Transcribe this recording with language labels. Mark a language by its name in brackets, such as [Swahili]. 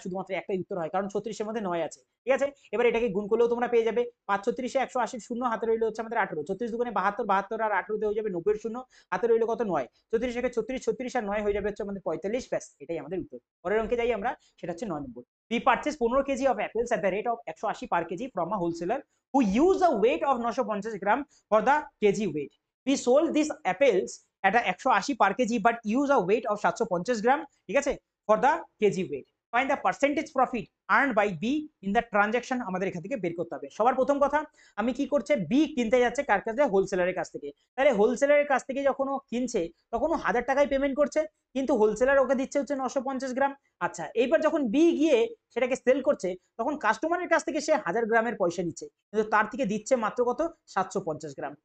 [Bangla] শুধুমাত্র একটাই উত্তর হয়, কারণ 36 এর মধ্যে 9 আছে। ঠিক আছে, এবার এটাকে গুণ করলেও তোমরা পেয়ে যাবে। 5 36 180, শূন্য হাতে রইলো হচ্ছে আমাদের 18। 36 দুগুণে 72, 72 আর 18 তে হয়ে যাবে 90 এর শূন্য, হাতে রইলো কত 9। 34 একে 36, 36 আর 9 হয়ে যাবে হচ্ছে আমাদের 45। ব্যাস, এটাই আমাদের উত্তর। পরের অঙ্কে যাই আমরা, সেটা হচ্ছে 9 নম্বর। [English] We purchase 15 kg of apples at the rate of 180 per kg from a wholesaler who use a weight of 950 gram for the kg weight. We sold these apples at a 180 per kg but use a weight of 750 gram, [Bangla] ঠিক আছে, [English] for the kg weight. Find the percentage profit earned by B in the transaction। [Bangla] আমাদের এখান থেকে বের করতে হবে। সবার প্রথম কথা, আমি কি করছে, বি কিনতে যাচ্ছে কার কাছে, হোলসেলারের কাছ থেকে। তাহলে হোলসেলারের কাছ থেকে যখন ও কিনছে, তখন ও 1000 টাকায় পেমেন্ট করছে, কিন্তু হোলসেলার ওকে দিচ্ছে হচ্ছে 950 গ্রাম। আচ্ছা, এইবার যখন বি গিয়ে সেটাকে সেল করছে, তখন কাস্টমারের কাছ থেকে সে 1000 গ্রামের পয়সা নিচ্ছে, কিন্তু তার থেকে দিচ্ছে মাত্র কত, 750 গ্রাম।